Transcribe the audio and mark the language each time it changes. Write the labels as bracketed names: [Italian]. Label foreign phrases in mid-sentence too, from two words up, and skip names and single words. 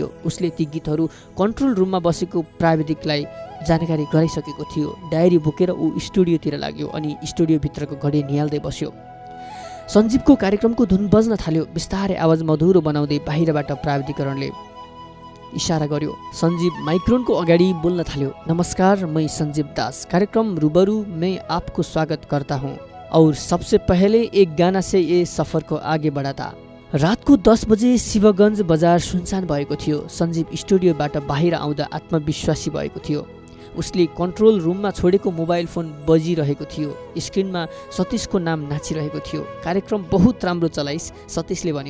[Nepali] उसले ती गीतहरू कन्ट्रोल रुममा बसेको प्राविधिकलाई जानकारी गराइसकेको थियो। डायरी बोकेर ऊ स्टुडियोतिर लाग्यो अनि स्टुडियोभित्रको घडी निहाल्दै बस्यो। सञ्जीवको कार्यक्रमको धुन बज्न थाल्यो। बिस्तारै आवाज मधुरो बनाउँदै बाहिरबाट प्राविधिकरणले इशारा गर्यो। सञ्जीव माइक्रोनको अगाडि बोल्न थाल्यो। नमस्कार, [Hindi] मैं संजीव दास, कार्यक्रम रूबरू में आपको स्वागत करता हूँ और सबसे पहले एक गाना से ये सफर को आगे बढ़ाता। [Nepali] रातको 10 बजे शिवगञ्ज बजार सुनसान भएको थियो। सञ्जीव स्टुडियोबाट बाहिर आउँदा आत्मविश्वासी भएको थियो। उसले कन्ट्रोल रुममा छोडेको मोबाइल फोन बजिरहेको थियो। स्क्रिनमा सतीशको नाम नाचिरहेको थियो। कार्यक्रम बहुत राम्रो चलाइस, सतीशले भन्यो।